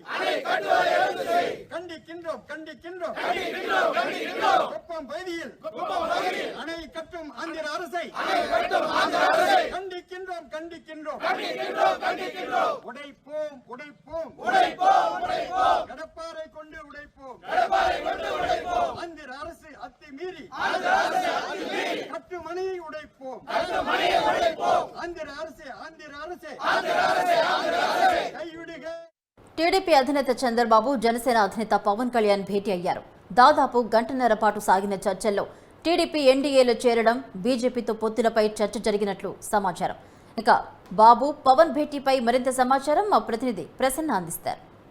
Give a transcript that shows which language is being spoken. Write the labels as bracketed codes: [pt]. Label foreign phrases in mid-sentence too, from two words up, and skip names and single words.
[ta] கண்டிக்கின்றோம் கண்டிக்கின்றோம் குப்பம் பகுதியில் அணை கட்டும் ஆந்திர அரசை கண்டிக்கின்றோம் கண்டிக்கின்றோம் உடைப்போம் உடைப்போம் கடப்பாரை கொண்டு உடைப்போம் ஆந்திர அரசு அத்துமீறி கட்டும் அணையை உடைப்போம் ஆந்திர அரசே கைவிடுக. [te] టీడీపీ అధినేత చంద్రబాబు జనసేన అధినేత పవన్ కళ్యాణ్ భేటీ అయ్యారు. దాదాపు గంటన్నర పాటు సాగిన చర్చల్లో టీడీపీ ఎన్డీఏలో చేరడం, బీజేపీతో పొత్తులపై చర్చ జరిగినట్లు సమాచారం. ఇక బాబు పవన్ భేటీపై మరింత సమాచారం మా ప్రతినిధి ప్రసన్న అందిస్తారు.